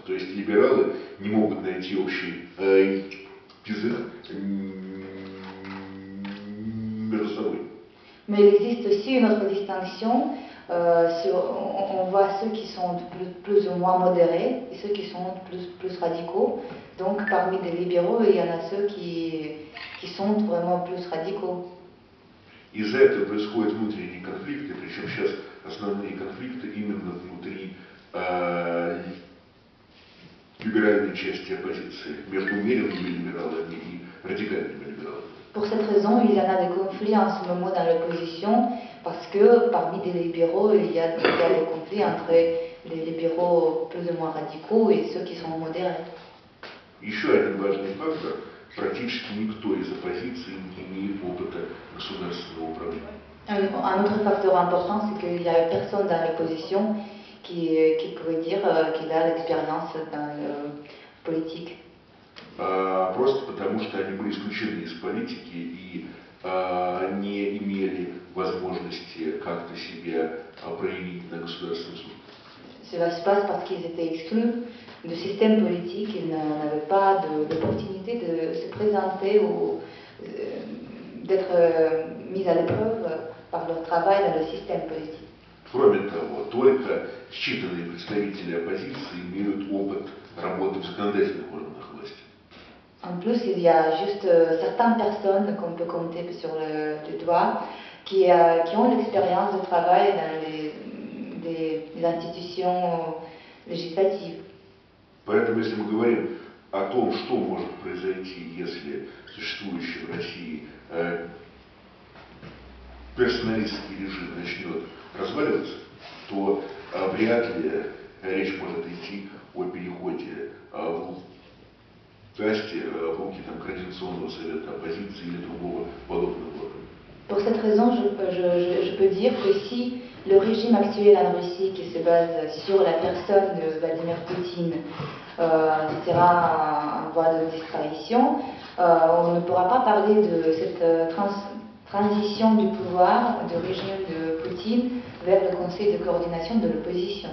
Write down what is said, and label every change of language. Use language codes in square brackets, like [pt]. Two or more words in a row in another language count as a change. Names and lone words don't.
[ru] То есть либералы не могут найти общий язык между собой. [fr] Mais il existe aussi une autre distinction. On voit ceux qui sont plus ou moins modérés et ceux qui sont plus radicaux. Donc parmi les libéraux, il y en a ceux qui sont vraiment plus radicaux. [ru] Из-за этого происходят внутренние конфликты, причем сейчас основные конфликты именно внутри либеральной части оппозиции, между умеренными либералами и радикальными либералами. [fr] Pour cette raison, il y en a des conflits en ce moment dans l'opposition, parce que parmi les libéraux, il y a des conflits entre les libéraux plus ou moins radicaux et ceux qui sont modérés. [ru] Еще один важный фактор. Практически никто из оппозиции не имеет опыта государственного управления. [fr] Un autre facteur important, c'est qu'il n'y a personne dans l'opposition qui pourrait dire qu'il a l'expérience dans la politique. [ru] Просто потому, что они были исключены из политики и не имели возможности как-то себя проявить на государственном службе. [fr] Cela se passe parce qu'ils étaient exclus du système politique, ils n'avaient pas d'opportunité de se présenter ou d'être mis à l'épreuve par leur travail dans le système politique. [ru] Кроме того, только считанные представители оппозиции имеют опыт работы в законодательных органах власти. [fr] En plus, il y a juste certaines personnes qu'on peut compter sur le doigt qui ont l'expérience de travail dans des institutions législatives. [ru] Поэтому, если мы говорим о том, что может произойти, если существующий в России персоналистский режим начнет разваливаться, то вряд ли речь может идти о переходе власти в руки Координационного совета оппозиции или другого подобного органа. [fr] Pour cette raison, je peux dire que si le régime actuel en Russie qui se base sur la personne de Vladimir Poutine sera en voie de disparition. On ne pourra pas parler de cette transition du pouvoir du régime de Poutine vers le Conseil de coordination de l'opposition.